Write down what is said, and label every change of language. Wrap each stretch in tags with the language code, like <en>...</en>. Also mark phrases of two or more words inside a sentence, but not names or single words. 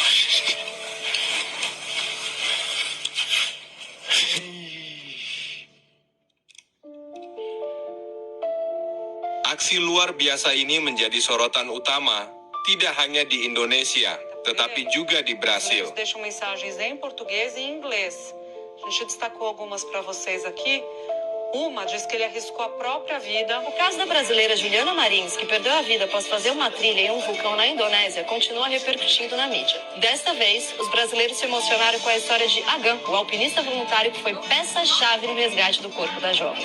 <id>Aksi luar biasa ini menjadi sorotan utama, tidak hanya di Indonesia, tetapi juga di Brasil.</id> <pt>Eles deixam mensagens em português e em inglês. A gente destacou algumas para vocês aqui. Uma diz que ele arriscou a própria vida. O caso da brasileira Juliana Marins, que perdeu a vida após fazer uma trilha em um vulcão na Indonésia, continua repercutindo na mídia. Desta vez, os brasileiros se emocionaram com a história de Agam, o alpinista voluntário que foi peça-chave no resgate do corpo da jovem.</pt>